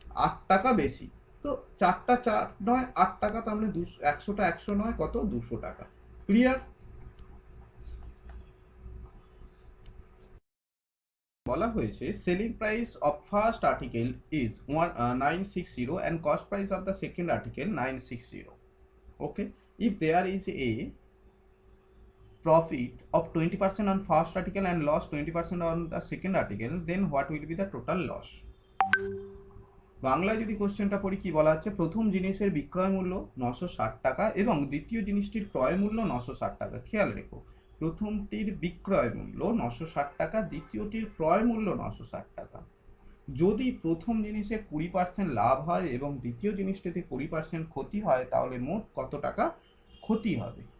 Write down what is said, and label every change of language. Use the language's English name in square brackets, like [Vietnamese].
[Bangla] 8 টাকা বেশি। তো 4টা 4 নয় 8 টাকা, তার মানে 100টা 100 নয়, কত? 200 টাকা। ক্লিয়ার? [English] বলা হয়েছে selling price of first article is 960 and cost price of the second article 960. Okay, if there is a profit of 20% on first article and loss 20% on the second article, then what will be the total loss? [Bangla] বাংলায় যদি কোশ্চেনটা পড়ি, কি বলা হচ্ছে? প্রথম জিনিসের বিক্রয় মূল্য 960 টাকা এবং দ্বিতীয় জিনিসটির ক্রয় মূল্য 960 টাকা। খেয়াল রেখো, প্রথমটির বিক্রয় মূল্য 960 টাকা, দ্বিতীয়টির ক্রয় মূল্য 960 টাকা। যদি প্রথম জিনিসে 20% লাভ হয় এবং দ্বিতীয় জিনিসটিতে 20% ক্ষতি হয়, তাহলে মোট কত টাকা ক্ষতি হবে?